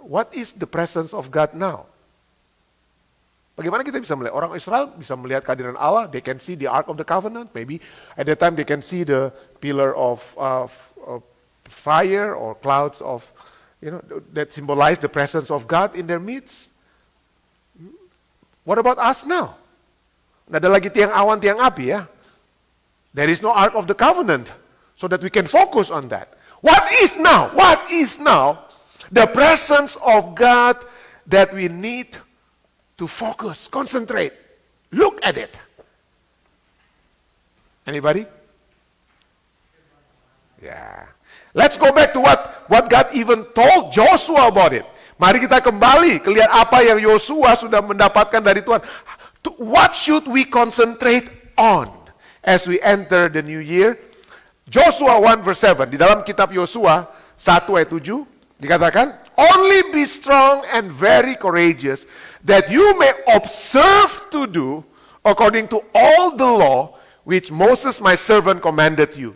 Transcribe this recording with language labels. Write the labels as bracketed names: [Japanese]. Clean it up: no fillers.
[English] What is the presence of God now? [Indonesian] Bagaimana kita bisa melihat? Orang Israel bisa melihat kehadiran Allah. [English] They can see the Ark of the Covenant. Maybe at that time they can see the pillar of fire or clouds of, that symbolize the presence of God in their midst. What about us now? [Indonesian] Nggak ada lagi tiang awan, tiang api ya. [English] There is no Ark of the Covenant. So that we can focus on that. What is now? What is now the presence of God that we need to focus, concentrate, look at it? Anybody? Yeah. Let's go back to what God even told Joshua about it. [Indonesian] Mari kita kembali ke lihat apa yang Yosua sudah mendapatkan dari Tuhan. [English] What should we concentrate on as we enter the new year? Joshua 1 verse 7, [Indonesian] di dalam kitab Yosua 1 ayat 7, dikatakan, [English] only be strong and very courageous, that you may observe to do according to all the law which Moses my servant commanded you.